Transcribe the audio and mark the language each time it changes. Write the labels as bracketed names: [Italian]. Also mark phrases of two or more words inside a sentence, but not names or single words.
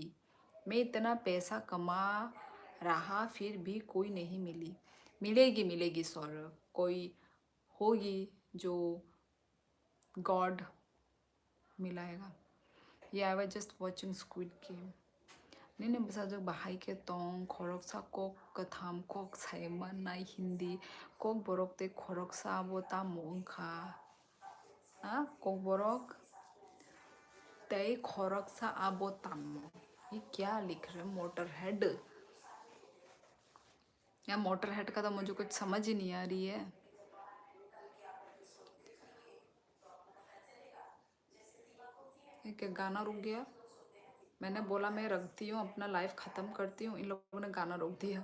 [Hindi] मैं इतना पैसा कमा रहा फिर भी कोई नहीं मिली। मिलेगी सौरभ, कोई होगी जो गॉड मिलाएगा। [English] ये I was just watching Squid Game. [Kok Borok] Nene basajak bahay ke tong khorok sa kok katham kok saiman nai hindi kok borok te khorok sa abo ta mongkha kok borok te khorok sa abo tam। [Hindi] ये क्या लिख रहे हैं? मोटर हेड, या मोटर हेड का तो मुझे कुछ समझ ही नहीं आ रही है। ये क्या गाना रुक गया? मैंने बोला मैं रखती हूँ, अपना लाइफ ख़त्म करती हूँ, इन लोगों ने गाना रोक दिया।